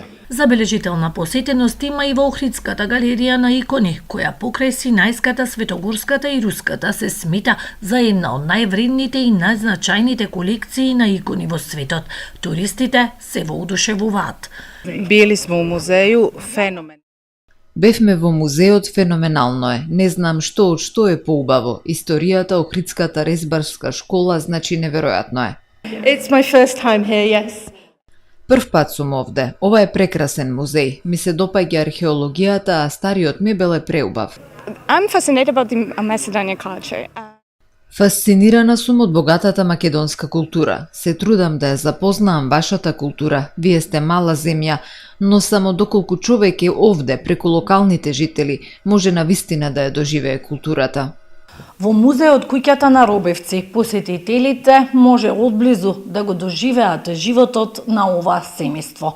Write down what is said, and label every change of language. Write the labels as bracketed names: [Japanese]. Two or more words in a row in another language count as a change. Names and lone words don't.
[Macedonian] Забележителна посетеност има и во Охридската галерија на икони, која покрај Синајската, Светогорската и Руската се смета за една од највредните и најзначајните колекции на икони во светот. Туристите се воодушевуваат. [Serbian] Били сме у музеju, феномен. [Macedonian] Бевме во музеот, феноменално е. Не знам што од што е поубаво. Историјата Охридската резбарска школа значи неверојатно е. [English] It's my first time here, yes. [Macedonian] Прв пат сум овде. Ова е прекрасен музеј. Ми се допаѓа археологијата, а стариот мебел е преубав. [English] I'm fascinated about the Macedonian culture. [Macedonian] Фасцинирана сум од богатата македонска култура. Се трудам да ја запознаам вашата култура. Вие сте мала земја, но само доколку човек е овде преку локалните жители, може навистина да ја доживее културата. Во музеот куќата на Робевци посетителите може одблизу да го доживеат животот на ова семејство.